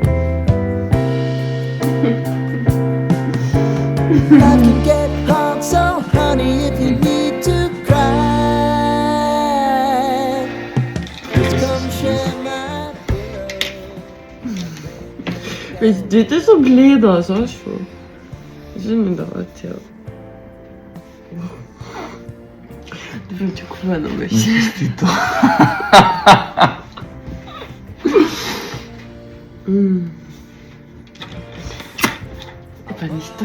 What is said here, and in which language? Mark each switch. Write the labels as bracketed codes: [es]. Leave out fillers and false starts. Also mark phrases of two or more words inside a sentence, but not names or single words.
[en] Life can get hard, so honey, if you need to cry, just come share my pillow. [mk] Бе, дете се гледа, зашо? Кажи ми да цел. Добре, очекувано беше. Истито. Па ништо.